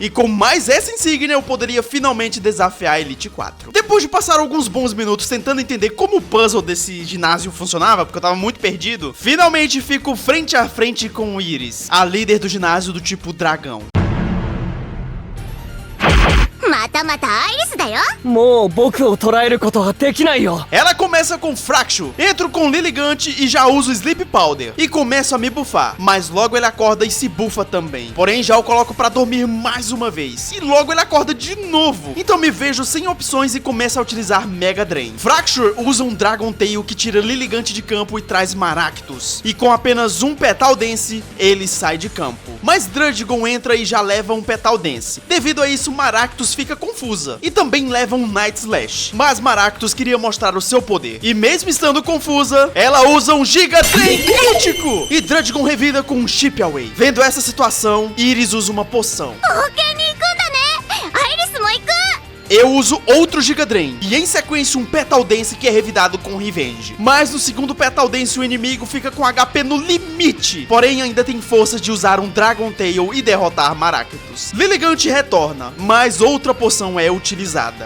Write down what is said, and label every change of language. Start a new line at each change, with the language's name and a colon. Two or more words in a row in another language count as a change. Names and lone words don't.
Portuguese: E com mais essa insígnia, eu poderia finalmente desafiar a Elite 4. Depois de passar alguns bons minutos tentando entender como o puzzle desse ginásio funcionava, porque eu tava muito perdido, finalmente fico frente a frente com Iris, a líder do ginásio do tipo dragão.
Japanese: ままたまたアイリスだよ。もう僕を捉えることはできないよ。
Portuguese: Ela começa com Fracture, entro com Lilligant e já uso Sleep Powder e começo a me buffar, mas logo ele acorda e se bufa também. Porém já o coloco pra dormir mais uma vez e logo ele acorda de novo. Então me vejo sem opções e começo a utilizar Mega Drain. Fracture usa um Dragon Tail que tira Lilligant de campo e traz Maractus, e com apenas um Petal Dance ele sai de campo. Mas Druddigon entra e já leva um Petal Dance. Devido a isso, Maractus fica confusa e também leva um Night Slash. Mas Maractus queria mostrar o seu poder e mesmo estando confusa, ela usa um Giga Drain crítico e Druddigon revida com um Chip Away. Vendo essa situação, Iris usa uma poção.
Japanese: 冒険に行くんだね。アイリスも行く。
Portuguese: Eu uso outro Giga Drain e em sequência um Petal Dance que é revidado com Revenge. Mas no segundo Petal Dance o inimigo fica com HP no limite, porém ainda tem forças de usar um Dragon Tail e derrotar Maractus. Lilligant retorna, mas outra poção é utilizada.